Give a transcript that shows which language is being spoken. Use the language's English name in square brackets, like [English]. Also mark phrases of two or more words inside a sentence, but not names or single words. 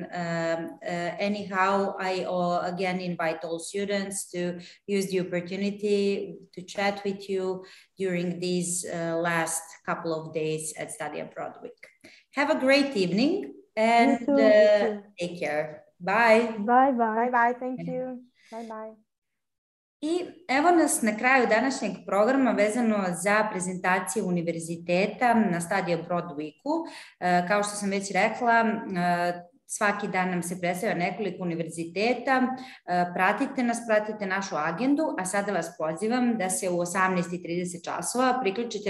[English] Anyhow, I again invite all students to use the opportunity to chat with you during these last couple of days at Study Abroad Week. Have a great evening and take care. Bye. Bye-bye. Bye-bye. Thank you. Bye-bye. [Bosnian] I evo nas na kraju današnjeg programa vezano za prezentaciju univerziteta na Study Abroad Weeku. Kao što sam već rekla, svaki dan nam se predstavlja nekoliko univerziteta. Pratite nas, pratite našu agendu, a sada vas pozivam da se u 18:30 časova priključite